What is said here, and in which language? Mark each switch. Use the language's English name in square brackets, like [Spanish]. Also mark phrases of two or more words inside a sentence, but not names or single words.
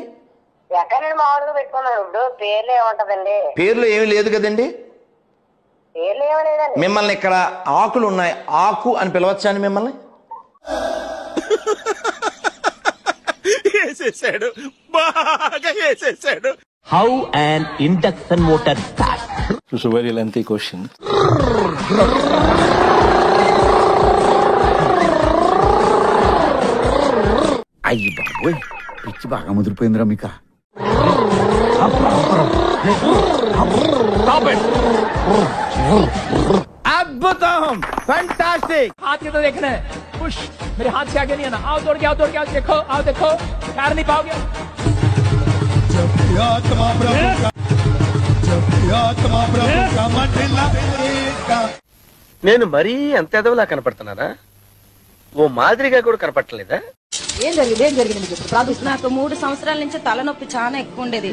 [Telugu] ఎక్కడండి మామూలుగా పెట్టుకున్నాను. ఇప్పుడు పేర్లు ఏముంటదండి? పేర్లు ఏమి లేదు కదండి. పేర్లు ఏమి లేదండి. మిమ్మల్ని ఇక్కడ ఆకులు ఉన్నాయి, ఆకు అని పిలవచ్చా అండి మిమ్మల్ని? వేసేసాడు, బాగా వేసేసాడు. [English] How an induction motor starts? It's a very lengthy question. [Telugu] అయ్యి బాబోయ్, పిచ్చి బాగా ముదిరిపోయిందిరా మీకు. [Hindi] अद्भुतम, फैंटास्टिक. हाथ के तो देखना है. पुश. मेरे हाथ से आगे नहीं आना. आओ दौड़ के आओ, दौड़ के आओ. देखो, आओ देखो. पैर नहीं पाओगे. [Telugu] నేను మరీ అంత ఎదవలా కనపడుతున్నానా? ఓ మాదిరిగా కూడా కనపడలేదా? ఏం జరిగింది నాకు 3 సంవత్సరాల నుంచి తలనొప్పి చాలా ఎక్కువ ఉండేది.